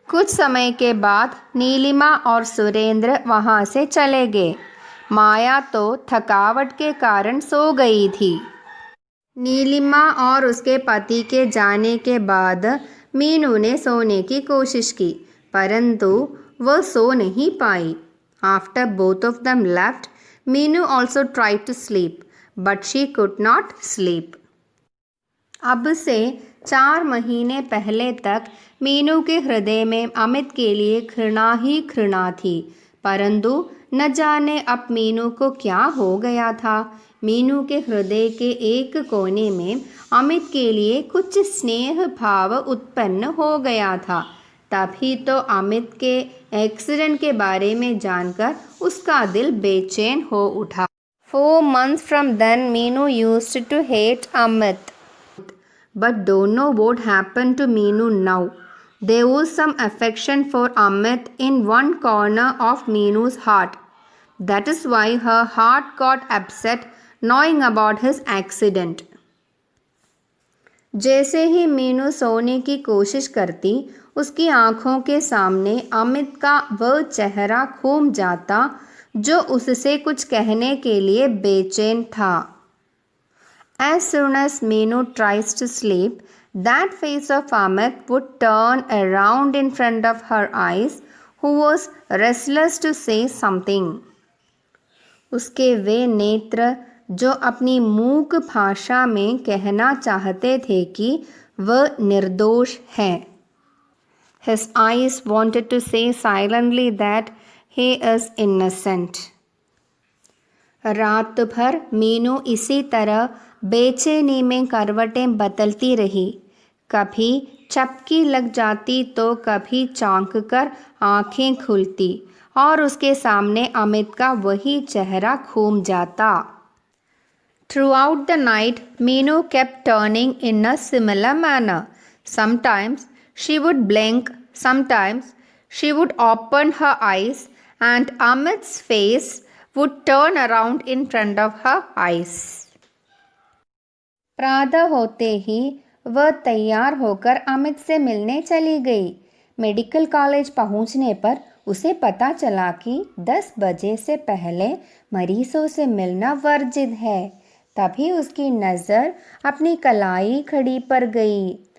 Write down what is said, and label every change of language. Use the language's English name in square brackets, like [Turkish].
[Hindi] कुछ समय के बाद नीलिमा और सुरेंद्र वहाँ से चले गए। माया तो थकावट के कारण सो गई थी। नीलिमा और उसके पति के जाने के बाद मीनू ने सोने की कोशिश की, परंतु वह सो नहीं पाई। [English] After both of them left, Meenu also tried to sleep, but she could not sleep. [Hindi] अब से 4 महीने पहले तक मीनू के हृदय में अमित के लिए घृणा ही घृणा थी, परंतु न जाने अब मीनू को क्या हो गया था। मीनू के हृदय के एक कोने में अमित के लिए कुछ स्नेह भाव उत्पन्न हो गया था। तभी तो अमित के एक्सीडेंट के बारे में जानकर उसका दिल बेचैन हो उठा। [English] 4 months from then, Meenu used to hate Amit. But don't know what happened to Meenu now. There was some affection for Amit in one corner of Meenu's heart. That is why her heart got upset knowing about his accident. [Hindi] जैसे ही मीनू सोने की कोशिश करती, उसकी आंखों के सामने अमित का वह चेहरा घूम जाता जो उससे कुछ कहने के लिए बेचैन था। [English] As soon as Meenu tries to sleep, that face of Amit would turn around in front of her eyes, who was restless to say something. [Hindi] उसके वे नेत्र जो अपनी मूक भाषा में कहना चाहते थे कि वह निर्दोष है। [English] His eyes wanted to say silently that he is innocent. [Hindi] रात भर मीनू इसी तरह बेचैनी में करवटें बदलती रही। कभी चपकी लग जाती तो कभी चौंक कर आंखें खुलती और उसके सामने अमित का वही चेहरा घूम जाता। [English] Throughout the night, Meenu kept turning in a similar manner. Sometimes she would blink, sometimes she would open her eyes, and Amit's face would turn around in front of her eyes. [Hindi] प्रातः होते ही वह तैयार होकर अमित से मिलने चली गई। Medical college पहुंचने पर उसे पता चला कि 10 बजे से पहले मरीजों से मिलना वर्जित है। तभी उसकी नज़र अपनी कलाई घड़ी पर गई।